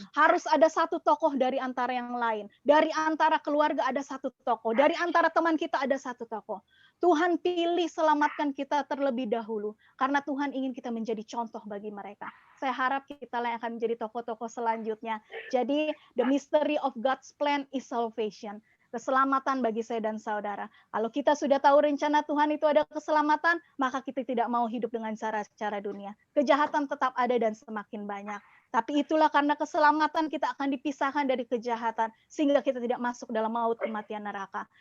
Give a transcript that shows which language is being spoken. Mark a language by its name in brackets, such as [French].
[Indonesian] Harus ada satu tokoh dari antara yang lain. Dari antara keluarga ada satu tokoh. Dari antara teman kita ada satu tokoh. Tuhan pilih selamatkan kita terlebih dahulu. Karena Tuhan ingin kita menjadi contoh bagi mereka. Saya harap kita yang akan menjadi tokoh-tokoh selanjutnya. Jadi, [English] the mystery of God's plan is salvation. [Indonesian] Keselamatan bagi saya dan saudara. Kalau kita sudah tahu rencana Tuhan itu ada keselamatan, maka kita tidak mau hidup dengan cara-cara dunia. Kejahatan tetap ada dan semakin banyak. Tapi itulah karena keselamatan kita akan dipisahkan dari kejahatan, sehingga kita tidak masuk dalam maut kematian neraka.